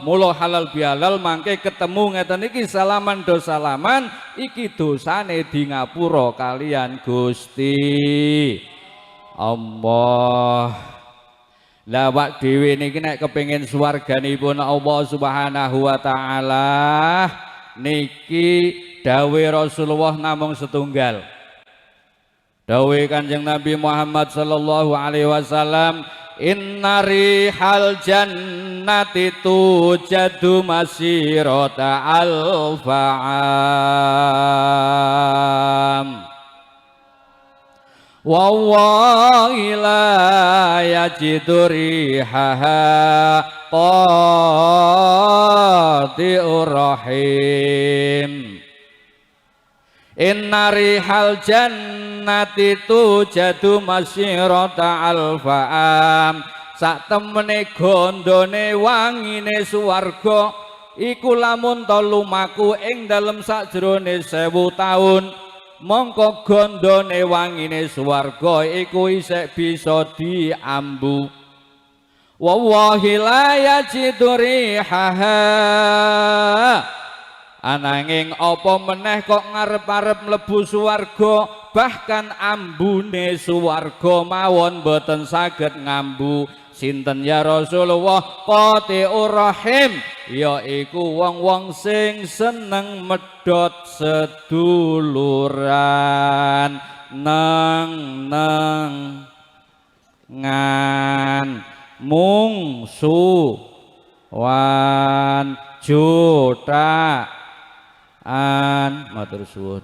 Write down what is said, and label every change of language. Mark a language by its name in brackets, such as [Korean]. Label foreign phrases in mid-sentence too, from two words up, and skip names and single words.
[Javanese] Mula halal bihalal mangke ketemu ngeten iki salaman do salaman iki dosane di ngapura kalian Gusti Allah. Lah wak dhewe niki nek kepengin swarganipun [Arabic] الله سبحانه وتعالى [Javanese] niki dawuh Rasulullah namung setunggal. Dawuh Kanjeng Nabi Muhammad [Arabic] صلى الله عليه وسلم إن ريح الجنة توجد مسيرة ألف عام والله لا يجد ريحها قاطع الرحم. إن ريح الجنة توجد مسيرة ألف عام [Javanese] sak temene gondone wangine swarga iku lamun to lumaku ing dalem sakjroning 1000 taun mongko gondone wangine swarga iku isih bisa diambu. [Arabic] والله لا يجد ريحها [Javanese] ananging apa meneh kok ngarep-arep mlebu swarga bahkan ambune swarga mawon boten saged ngambu. Sinten ya Rasulullah? [Arabic] قاطع الرحم, [Javanese] ya iku wong-wong sing seneng medhot seduluran neng ngan mungsuwan jutaan matur suwun.